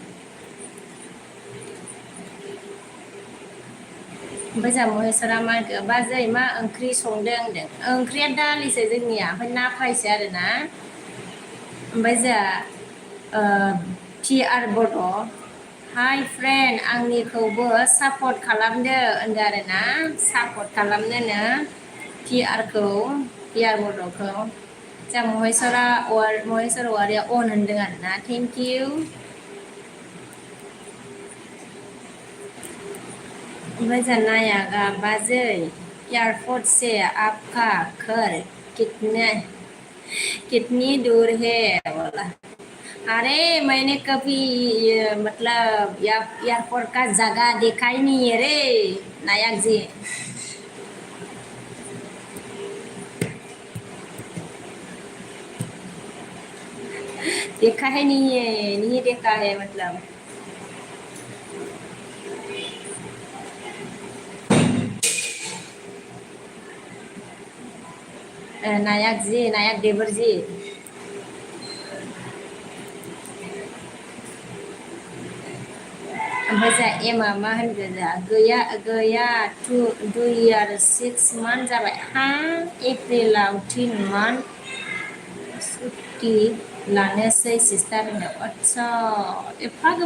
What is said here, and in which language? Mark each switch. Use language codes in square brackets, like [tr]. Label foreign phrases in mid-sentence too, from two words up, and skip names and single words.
[brx] ओमफ्राय जोंहा महेस्वरा मा होनखो बाजै मा ओंख्रि संदों होनदों ओंख्रिया दालिसो जोंनिया ओमफ्राय ना फ्रायसो आरोना ओमफ्राय जोंहा पि आर बड' [en] hi friend [brx] आंनिखौबो सापर्ट खालामदो होनदों आरोना सापर्ट खालामनोनो पि आर बड'खौ जोंहा महेस्वर औवारिया अन होनदों आरोना [en] thank you [brx] ओमफ्राय जोंहा नायागा बाजै [hi] एयरपोर्ट से आपका घर कितनी दूर है बोला अरे मैंने कभी मतलब एयरपोर्ट का जगह देखा ही नहीं है रे नायक जी देखा है नहीं देखा है मतलब नायक जी नायक देवर जी [brx] ओमफ्राय जोंहा एमआ मा होनगोन जोंहा गैया [en] 2 year 6 month [brx] जाबाय हा एप्रिलाव 3 month सुटि लानोसै सिस्टार होनो आदसा एफा